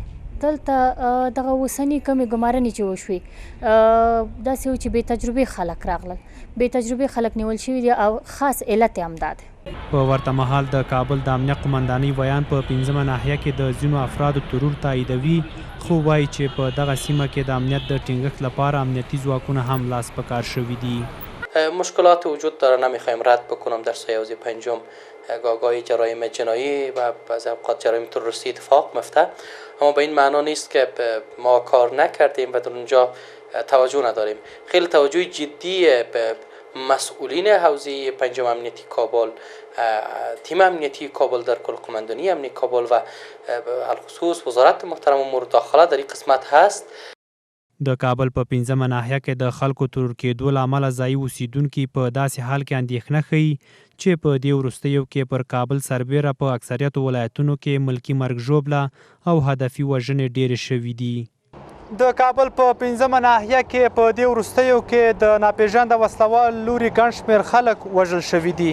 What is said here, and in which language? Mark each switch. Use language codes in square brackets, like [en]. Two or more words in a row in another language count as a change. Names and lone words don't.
[ps] دلته دغه اوسني کمې ګمارنې چې وشوې داسې و چې بې تجربې خلک راغلل، بې تجربې خلک نیول شوي دي او خاص علت یې همدا دی. په ورته مهال د کابل د امنیت قمندانۍ ویان په 15مه ناحیه کې د ځینو افرادو ترور تاییدوي، خو وایي چې په دغه سیمه کې د امنیت د ټینګښت لپاره امنیتي ځواکونه هم لاس په کار شوي دي. [fa] مشکلات وجود داره، نمیخوایم رد بکنم. در سایه حوزه پنجم گاهگاهی جرایم جنایی و بعضی اوقات جرایم تروریستی اتفاق میفته، اما به این معنا نیست که ما کار نکردیم و در اونجا توجه نداریم. خیلی توجه جدی به مسئولین حوزه پنجم امنیتی کابل، تیم امنیتی کابل در کل قماندانی امنیتی کابل و الخصوص وزارت محترم امور داخله در این قسمت هست. [ps] د کابل په 15مه ناحیه کې د خلکو ترور کېدو له امله ځایي اوسیدونکي په داسې حال کې اندېښنه ښیي چې په دې وروستیو کې پر کابل سربیره په اکثریتو ولایتونو کې ملکي مرګ ژوبله او هدفي وژنې ډېرې شوي دي. د کابل په 15مه ناحیه کې په دې وروستیو کې د ناپېژانده وسلوال لوري ګڼ شمېر خلک وژل شوي دي.